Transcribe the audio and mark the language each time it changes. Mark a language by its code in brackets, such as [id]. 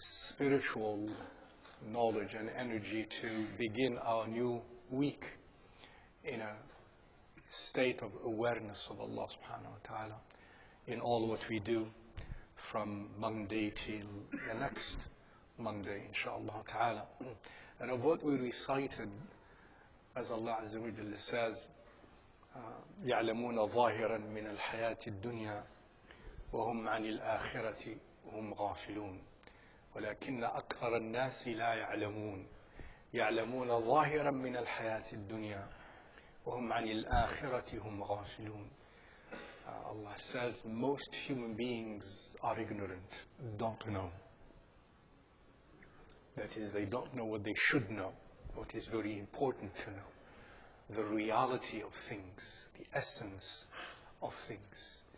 [en] spiritual knowledge and energy to begin our new week in a state of awareness of Allah subhanahu wa ta'ala in all what we do from Monday till the next Monday, inshallah ta'ala. And of what we recited, as Allah Azza wa Jalla says, [ar] يعلمون ظاهرا من الحياة الدنيا وهم عن الآخرة هم غافلون ولكن أكثر الناس لا يعلمون يعلمون ظاهرا من الحياة الدنيا وهم عن الآخرة هم غافلون. [en] Allah says most human beings are ignorant, don't know. That is, they don't know what they should know, what is very important to know, the reality of things, the essence of things.